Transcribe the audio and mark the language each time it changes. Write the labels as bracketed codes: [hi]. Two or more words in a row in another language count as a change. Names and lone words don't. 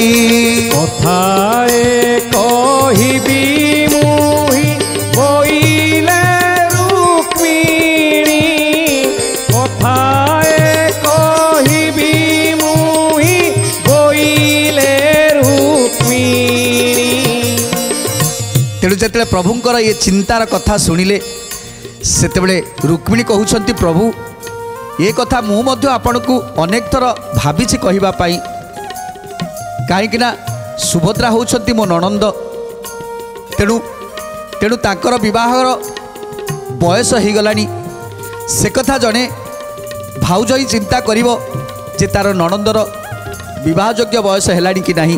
[or] କଥାଏ କହିବି ମୁଁ ବଇଲେ ରୁକ୍ମିଣୀ, କଥାଏ କହିବି ମୁଁ ବଇଲେ ରୁକ୍ମିଣୀ। ତେଣୁ ଯେତେ ପ୍ରଭୁଙ୍କର ଏ ଚିନ୍ତାର କଥା ଶୁଣିଲେ ସେତେବେଳେ ରୁକ୍ମିଣୀ କହୁଛନ୍ତି ପ୍ରଭୁ ଏ କଥା ମୁଁ ମଧ୍ୟ ଆପଣଙ୍କୁ ଅନେକ ଥର ଭାବିଛି କହିବା ପାଇଁ। କହିଁ ସୁଭଦ୍ରା ହେଉଛନ୍ତି ମୋ ନଣନ୍ଦ, ତେଣୁ ତେଣୁ ତାଙ୍କର ବିବାହର ବୟସ ହୋଇଗଲାଣି। ସେ କଥା ଜଣେ ଭାଉଜ ହିଁ ଚିନ୍ତା କରିବ ଯେ ତା'ର ନଣନ୍ଦର ବିବାହ ଯୋଗ୍ୟ ବୟସ ହେଲାଣି କି ନାହିଁ।